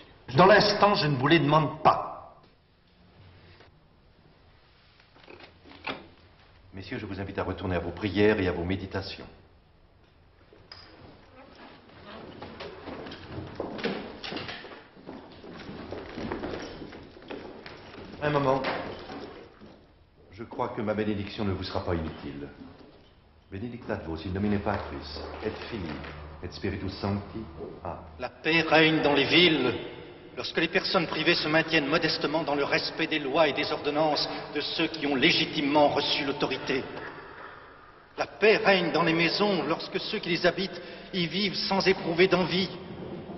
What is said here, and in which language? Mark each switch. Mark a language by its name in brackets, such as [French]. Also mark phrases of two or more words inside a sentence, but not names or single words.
[French] Dans l'instant, je ne vous les demande pas. Messieurs, je vous invite à retourner à vos prières et à vos méditations. Un moment. Je crois que ma bénédiction ne vous sera pas inutile. [Latin] Benedictat vos in nomine Patris, et Filii, et Spiritus Sancti. Ah. [French] La paix règne dans les villes lorsque les personnes privées se maintiennent modestement dans le respect des lois et des ordonnances de ceux qui ont légitimement reçu l'autorité. La paix règne dans les maisons lorsque ceux qui les habitent y vivent sans éprouver d'envie.